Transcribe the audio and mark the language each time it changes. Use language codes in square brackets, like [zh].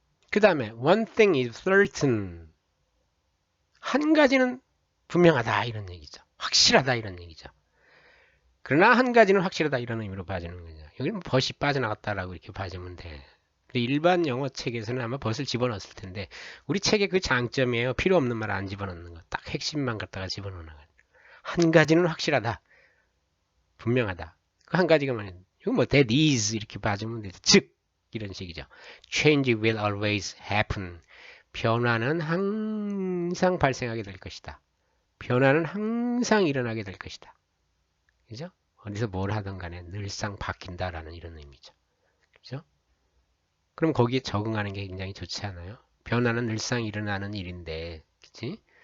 [ko] 그 다음에 [en] one thing is certain. [ko] 한 가지는 분명하다 이런 얘기죠. 확실하다 이런 얘기죠. 그러나 한 가지는 확실하다 이런 의미로 봐주는 거죠. 여기는 벗이 빠져나갔다라고 이렇게 봐주면 돼. 일반 영어 책에서는 아마 벗을 집어넣었을 텐데 우리 책의 그 장점이에요. 필요 없는 말 안 집어넣는 거. 딱 핵심만 갖다가 집어넣는 거. 한 가지는 확실하다. 분명하다. 그 한 가지가 뭐냐. 이거 that is 이렇게 봐주면 되죠. 즉 이런 식이죠. [en] Change will always happen. [ko] 변화는 항상 발생하게 될 것이다. 변화는 항상 일어나게 될 것이다. 그죠? 어디서 뭘 하든 간에 늘상 바뀐다라는 이런 의미죠. 그죠? 그럼 거기에 적응하는 게 굉장히 좋지 않아요? 변화는 늘상 일어나는 일인데, 그치?